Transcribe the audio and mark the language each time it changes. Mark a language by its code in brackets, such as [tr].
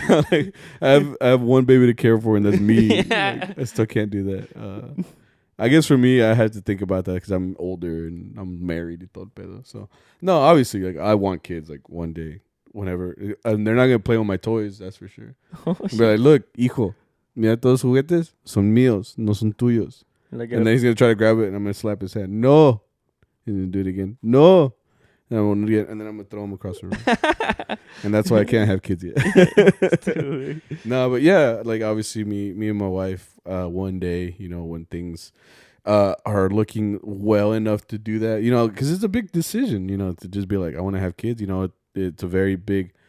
[en] Like, I have one baby to care for, and that's me. Like, I still can't do that. I guess for me, I had to think about that because I'm older and I'm married [es] y todo pedo. [en] So no, obviously, like I want kids like one day, whenever. And they're not gonna play with my toys, that's for sure. Be like, look, [es] hijo, mira todos los juguetes son míos, no son tuyos. [en] Like, and then he's gonna try to grab it, and I'm gonna slap his hand. No, and then do it again. No, and I'm gonna throw him across the room. And that's why I can't have kids yet. No, but yeah, like obviously, me and my wife, one day, you know, when things are looking well enough to do that, you know, because it's a big decision, you know, to just be like, I want to have kids. You know, it's a very big.